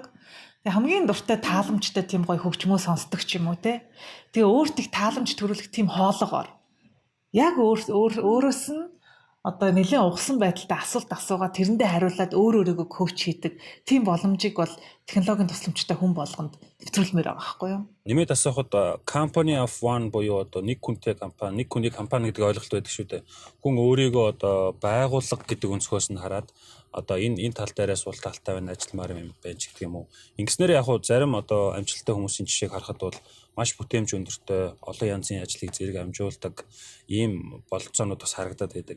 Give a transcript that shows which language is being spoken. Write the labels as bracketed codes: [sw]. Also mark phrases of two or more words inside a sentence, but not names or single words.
[mn] Тэгээ хамгийн дуртай тааламжтай тийм гоё хөгжмөө сонсдог ч юм уу те. Тэгээ өөртөө тааламж төрүүлэх тийм хоолойгоор яг өөрөөс нь одоо нэлийн угсан байдалтай асуулт асуугаад тэрэндээ хариулаад өөрөөгөө коуч хийдэг тийм боломжийг бол технологийн тусламжтай хүн болгонд нэвтрүүлмээр байгаа байхгүй юу? Нэмээд асуухад [en] company of one [mn] буюу одоо нэг хүнтэй компани, нэг хүний компани гэдэг ойлголт байдаг шүү дээ. Хүн өөрийгөө одоо байгууллага гэдэг өнцгөөс нь хараад одоо энэ тал дээрээ сул талтай байна ажилламаар юм байна ч гэх юм уу. Ингэснээр яг хуу зарим одоо амжилттай хүмүүсийн жишээг харахад бол маш бүтээмж өндөртэй олон янзын ажлыг зэрэг амжуулдаг ийм бололцоонууд бас харагдаад байдаг.